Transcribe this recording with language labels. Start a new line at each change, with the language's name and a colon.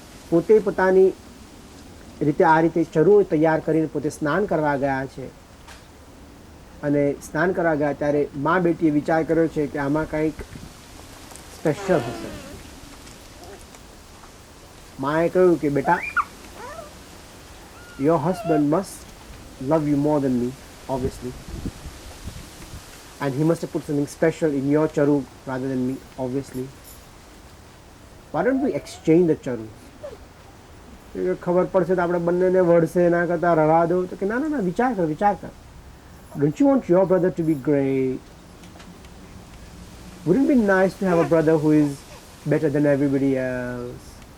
Gujarati: પોતે પોતાની રીતે આ રીતે ચરુ તૈયાર કરીને પોતે સ્નાન કરવા ગયા છે અને સ્નાન કરવા ગયા ત્યારે મા બેટીએ વિચાર કર્યો છે કે આમાં કંઈક સ્પેશિયલ હશે. માએ કહ્યું કે બેટા,
English: Your husband must love you more than me, obviously, and he must have put something special in your charu rather than me, obviously. Why don't we exchange the charu?
Gujarati: ખબર પડશે તો આપણે બંનેને વળશે, એના કરતાં રવા દો. તો કે ના ના ના, વિચાર કર, વિચાર કર.
English: Don't you want your brother to be great? Wouldn't it be nice to have a brother who is better than everybody else?